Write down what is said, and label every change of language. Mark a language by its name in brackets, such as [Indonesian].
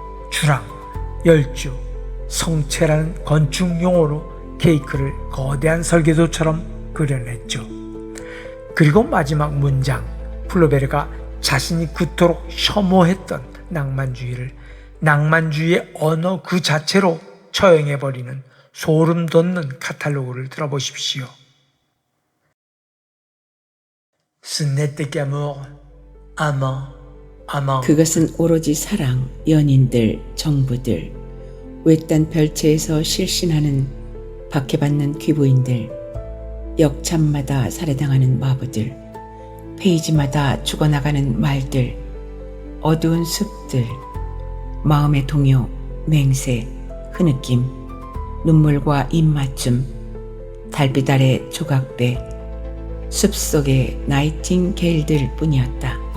[Korean] 주랑, 열주, 성체라는 건축 용어로 케이크를 거대한 설계도처럼 그려냈죠. 그리고 마지막 문장, 플로베르가 자신이 그토록 혐오했던 낭만주의를 낭만주의의 언어 그 자체로 처형해버리는 소름 돋는 카탈로그를 들어보십시오. [French] Ce n'était qu'amour, amant, amant. [Korean] 그것은 오로지 사랑, 연인들, 정부들, 외딴 별채에서 실신하는 박해받는 귀부인들, 역참마다 살해당하는 마부들, 페이지마다 죽어나가는 말들, 어두운 숲들, 마음의 동요, 맹세, 흐느낌, 눈물과 입맞춤, 달빛 아래 조각배, 숲속의 나이팅게일들 뿐이었다.